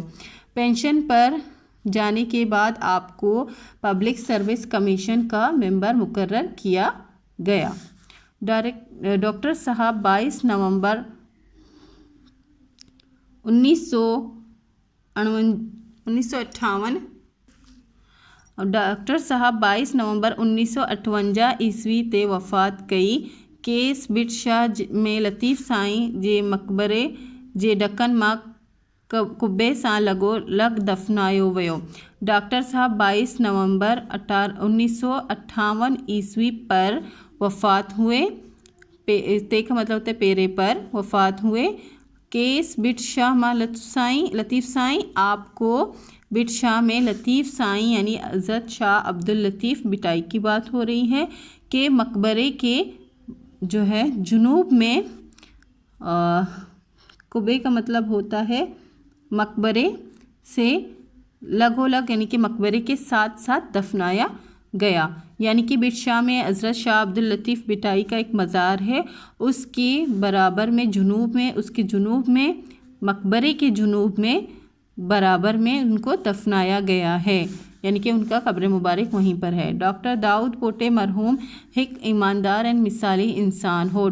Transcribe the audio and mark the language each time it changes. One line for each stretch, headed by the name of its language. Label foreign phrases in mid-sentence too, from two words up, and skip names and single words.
Hindi: पेंशन पर जाने के बाद आपको पब्लिक सर्विस कमीशन का मेंबर मुकर्रर किया गया।
Sindhi: डॉक्टर साहब 22 नवंबर 1958 डॉक्टर साहब 22 नवंबर 1958 ईस्वी ते वफ़ात कई। केस बिट शाह में लतीफ़ साईं जे मकबरे जे ढक्कन मां कुब्बे सां लॻोलॻ दफ़नायो वियो।
Hindi: डॉक्टर साहब 22 नवंबर 1958 ईस्वी पर वफ़ात हुए। ते का मतलब होता है पेरे पर वफ़ात हुए।
Sindhi: केस बिट शाह मां लतीफ़ साईं,
Hindi: आपको बिट शाह में लतीफ़ साईं यानी अज़द शाह अब्दुल लतीफ़ बिटाई की बात हो रही है के मकबरे के जो है जुनूब में, कुबे का मतलब होता है मकबरे से लगोलग यानी कि मकबरे के साथ साथ दफनाया गया। यानी कि बिट शाह में हज़रत शाह अब्दुल लतीफ़ बिटाई का एक मज़ार है, उसके बराबर में जुनूब में, उसके जुनूब में, मकबरे के जुनूब में बराबर में उनको दफनाया गया है, यानी कि उनका कब्र मुबारक वहीं पर है।
Sindhi: डॉक्टर दाऊद पोटे मरहूम एक ईमानदार एंड मिसाली इंसान हो।